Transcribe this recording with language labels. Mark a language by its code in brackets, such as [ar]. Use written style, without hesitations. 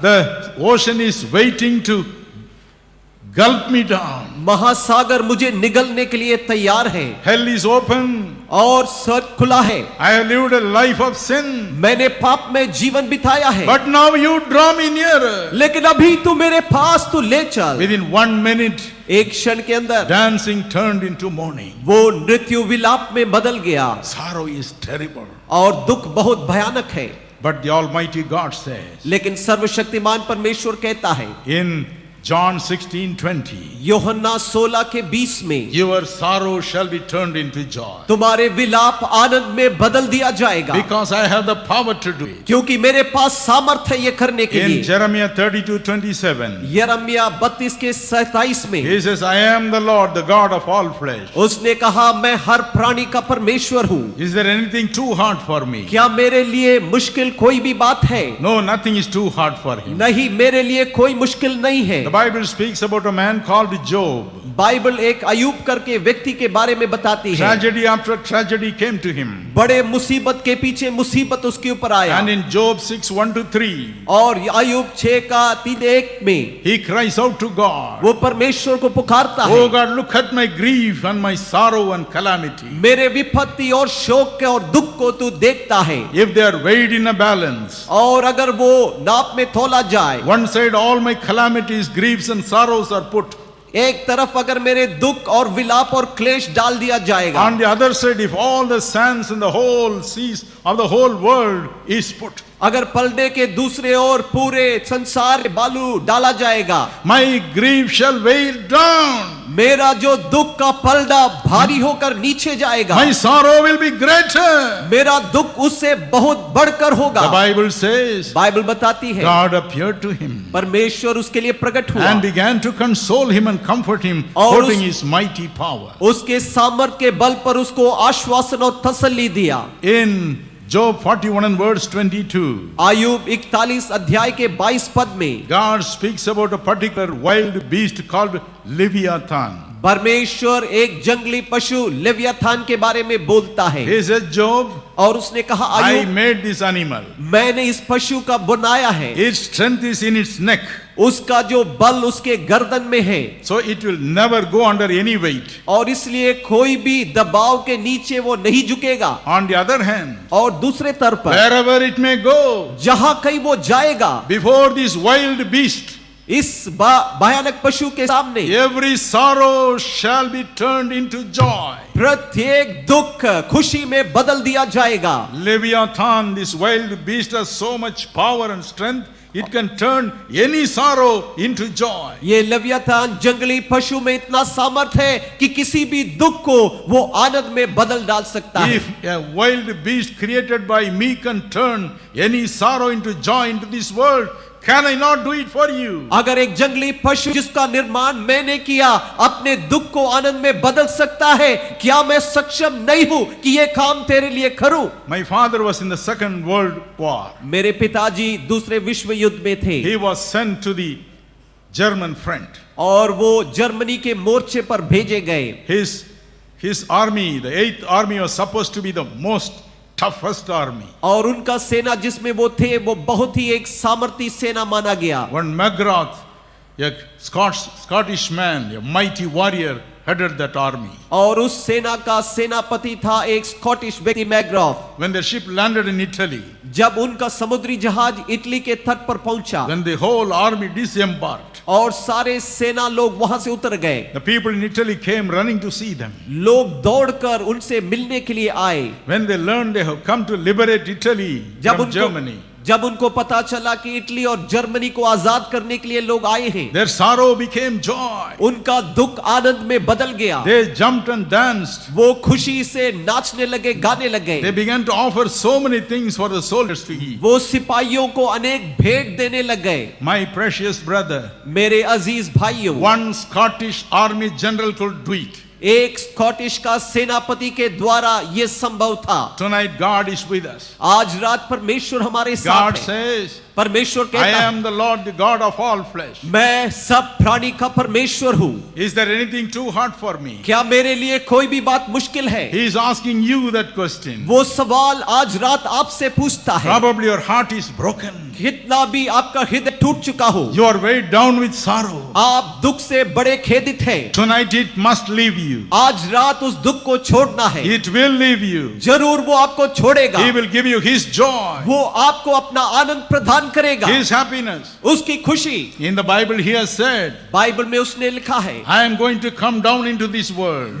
[en] The ocean is waiting to gulp me down. [hi] महासागर मुझे निगलने के लिए तैयार है। [en] Hell is open. [hi] और स्वर्ग खुला है। [en] I have lived a life of sin. [hi] मैंने पाप में जीवन बिताया है। [en] But now you draw me nearer. [hi] लेकिन अभी तू मेरे पास तू ले चल। [en] Within 1 minute, [hi] एक क्षण के अंदर [en] dancing turned into mourning. [hi] वो नृत्य विलाप में बदल गया। [en] Sorrow is terrible. [hi] और दुख बहुत भयानक है। [en] But the Almighty God says [hi] लेकिन सर्वशक्तिमान परमेश्वर कहता है [en] in John 16:20, [hi] यूहन्ना 16 के 20 में, [en] your sorrow shall be turned into joy. [hi] तुम्हारे विलाप आनंद में बदल दिया जाएगा। [en] Because I have the power to do it. [hi] क्योंकि मेरे पास सामर्थ्य है ये करने के [en] In [hi] लिए। [en] Jeremiah 32:27, [hi] यिर्मयाह 32 के 27 में [en] he says, I am the Lord, the God of all flesh. [hi] उसने कहा, मैं हर प्राणी का परमेश्वर हूँ। [en] Is there anything too hard for me? [hi] क्या मेरे लिए मुश्किल कोई भी बात है? [en] No, nothing is too hard for him. [hi] नहीं, मेरे लिए कोई मुश्किल नहीं है। [en] The Bible speaks about a man called Job. [hi] Bible एक अयूब करके व्यक्ति के बारे में बताती है। [en] Tragedy after tragedy came to him. [hi] बड़े मुसीबत के पीछे मुसीबत उसके ऊपर आया। [en] And in Job 6:1-3, [hi] और अयूब 6 का 3-1 में [en] he cries out to God. [hi] वो परमेश्वर को पुकारता है। [en] Oh God, look at my grief and my sorrow and calamity. [hi] मेरे विपत्ति और शोक के और दुख को तू देखता है। [en] If they are weighed in a balance, [hi] और अगर वो नाप में तोला जाए, [en] one side all my calamities, griefs and sorrows are put. [hi] एक तरफ अगर मेरे दुख और विलाप और क्लेश डाल दिया जाएगा, [en] On the other side, if all the sands in the whole seas of the whole world is put, [hi] अगर पलड़े के दूसरे ओर पूरे संसार बालू डाला जाएगा, [en] my grief shall weigh down. [hi] मेरा जो दुख का पलड़ा भारी होकर नीचे जाएगा, [en] My sorrow will be greater. [hi] मेरा दुख उससे बहुत बढ़कर होगा। [en] The Bible says, [hi] बाइबल बताती है [en] God appeared to him [hi] परमेश्वर उसके लिए प्रकट हुआ [en] and began to console him and comfort him, [hi] और [en] quoting [hi] उस- [en] his mighty power. [hi] उसके सामर्थ के बल पर उसको आश्वासन और तसल्ली दिया। [en] In Job 41 and verse 22, [hi] Ayub 41 अध्याय के 22 पद में [en] God speaks about a particular wild beast called Leviathan. [hi] परमेश्वर एक जंगली पशु लेवियाथान के बारे में बोलता है। [en] He says, Job, [hi] और उसने कहा, [en] I [hi] Ayub, [en] made this animal. [hi] मैंने इस पशु का बनाया है। [en] Its strength is in its neck, [hi] उसका जो बल उसके गर्दन में है, [en] so it will never go under any weight. [hi] और इसलिए कोई भी दबाव के नीचे वो नहीं झुकेगा। [en] On the other hand, [hi] और दूसरे तर पर [en] wherever it may go, [hi] जहां कहीं वो जाएगा, [en] before this wild beast, [hi] इस भयानक पशु के सामने [en] every sorrow shall be turned into joy. [hi] प्रत्येक दुख खुशी में बदल दिया जाएगा। [en] Leviathan, this wild beast, has so much power and strength, it can turn any sorrow into joy. [hi] ये लेवियाथान जंगली पशु में इतना सामर्थ है कि किसी भी दुख को वो आनंद में बदल डाल सकता है। [en] If a wild beast created by me can turn any sorrow into joy into this world, can I not do it for you? [hi] अगर एक जंगली पशु जिसका निर्माण मैंने किया अपने दुख को आनंद में बदल सकता है, क्या मैं सक्षम नहीं हूं कि ये काम तेरे लिए करूं? [en] My father was in the Second World War. [hi] मेरे पिताजी दूसरे विश्व युद्ध में थे [en] He was sent to the German front. [hi] और वो जर्मनी के मोर्चे पर भेजे गए। [en] His army, the 8th army, was supposed to be the most toughest army. [hi] और उनका सेना जिसमें वो थे वो बहुत ही एक सामर्थी सेना माना गया। [en] When McGrath, a Scottish man, a mighty warrior, headed that army. [hi] और उस सेना का सेनापति था एक स्कॉटिश व्यक्ति मैग्राफ। [en] When the ship landed in Italy, [hi] जब उनका समुद्री जहाज इटली के तट पर पहुंचा [en] when the whole army disembarked, [hi] और सारे सेना लोग वहां से उतर गए, [en] the people in Italy came running to see them. [hi] लोग दौड़कर उनसे मिलने के लिए आए। [en] When they learned they have come to liberate Italy from Germany, [hi] जब उनको पता चला कि इटली और जर्मनी को आजाद करने के लिए लोग आए हैं, [en] their sorrow became joy. [hi] उनका दुख आनंद में बदल गया। [en] They jumped and danced. [hi] वो खुशी से नाचने लगे, गाने लगे। [en] They began to offer so many things for the soldiers to eat. [hi] वो सिपाहियों को अनेक भेंट देने लग गए। [en] My precious brother, [hi] मेरे अजीज भाइयों, [en] one Scottish army general could do it. [hi] एक स्कॉटिश का सेनापति के द्वारा ये संभव था। [en] Tonight God is with us. [hi] आज रात परमेश्वर हमारे साथ [en] God [hi] है। [en] says, [hi] परमेश्वर [en] I [hi] कहता है, [en] am the Lord, the God of all flesh. [hi] मैं सब प्राणी का परमेश्वर हूँ। [en] Is there anything too hard for me? [hi] क्या मेरे लिए कोई भी बात मुश्किल है? [en] He is asking you that question. [hi] वो सवाल आज रात आपसे पूछता है। [en] Probably your heart is broken. [hi] कितना भी आपका हृदय टूट चुका हो, [en] You are weighed down with sorrow. [hi] आप दुख से बड़े खेदित हैं। [en] Tonight it must leave you. [hi] आज रात उस दुख को छोड़ना है। [en] It will leave you. [hi] जरूर वो आपको छोड़ेगा। [en] He will give you His joy, [hi] वो आपको अपना आनंद प्रदान करेगा, [en] His happiness. [hi] उसकी खुशी। [en] In the Bible He has said, [hi] Bible में उसने लिखा है, [en] I am going to come down into this world.